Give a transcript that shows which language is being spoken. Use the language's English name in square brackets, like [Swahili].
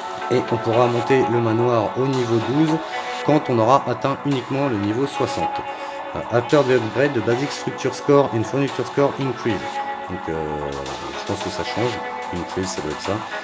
[French] Et on pourra monter le manoir au niveau 12 quand on aura atteint uniquement le niveau 60. [English] After the upgrade, the basic structure score and furniture score increase. [French] Donc je pense que ça change. Increase, ça doit être ça.